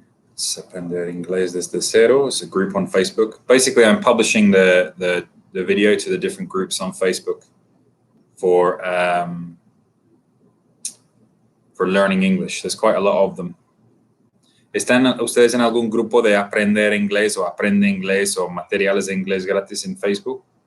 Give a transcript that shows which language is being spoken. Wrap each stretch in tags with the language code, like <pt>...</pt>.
<es>Let's aprender inglés desde cero.</es> <en>It's a group on Facebook. Basically, I'm publishing the video to the different groups on Facebook for learning English. There's quite a lot of them.</en> <es>¿Están ustedes en algún grupo de aprender inglés o aprende inglés o materiales de inglés gratis en Facebook?</es>